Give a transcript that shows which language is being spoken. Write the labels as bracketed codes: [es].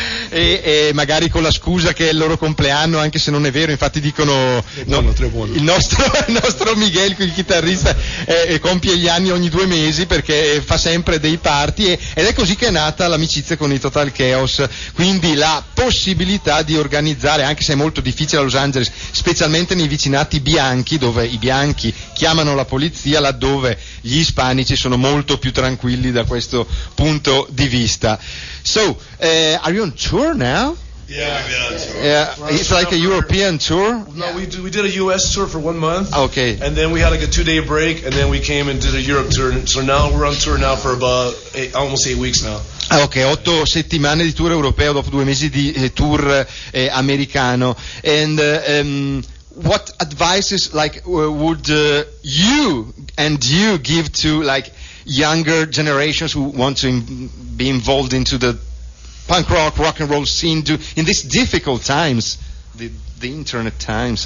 [it] e magari con la scusa che è il loro compleanno, anche se non è vero, infatti dicono il nostro Miguel, il chitarrista, compie gli anni ogni 2 mesi perché fa sempre dei party ed è così che è nata l'amicizia con i Total Chaos, quindi la possibilità di organizzare, anche se è molto difficile a Los Angeles, specialmente nei vicinati bianchi dove i bianchi chiamano la polizia, laddove gli ispanici sono molto più tranquilli da questo punto di vista. [en] So, are you on tour now? Yeah, we've been on tour. It's like a European tour? No, we did a U.S. tour for 1 month. Okay. And then we had like a 2-day break, and then we came and did a Europe tour. So now we're on tour now for about almost 8 weeks now. [it] Ok, 8 settimane di tour europeo dopo 2 mesi di tour americano. [en] And what advices would you give to like younger generations who want to be involved into the punk rock and roll scene in these difficult times, the internet times?